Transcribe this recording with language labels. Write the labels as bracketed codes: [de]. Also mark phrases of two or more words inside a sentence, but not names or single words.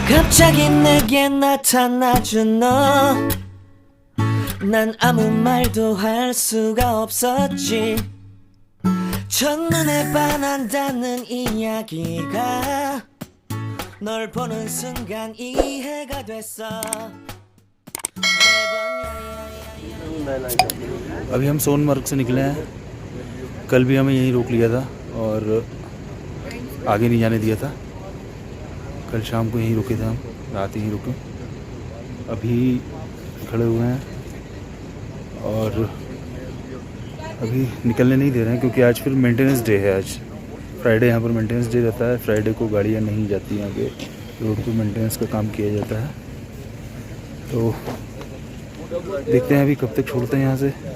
[ko] 갑자기 내게 나타나준 너 난 아무 말도 할 수가 없었지 첫눈에 반한다는 이야기가 널 보는 순간 이해가 됐어 [hi] अभी हम सोनमर्ग से निकले हैं कल भी हमें यहीं रोक लिया था और आगे नहीं जाने दिया था कल शाम को यहीं रुके थे हम रात यहीं रुके अभी खड़े हुए हैं और अभी निकलने नहीं दे रहे हैं क्योंकि आज फिर [en] maintenance day [hi] है आज फ्राइडे यहाँ पर [en] maintenance day [hi] रहता है फ्राइडे को गाड़ियाँ नहीं जाती यहाँ के रोड पे मेंटेनेंस का काम किया जाता है तो देखते हैं अभी कब तक छोड़ते हैं यहाँ से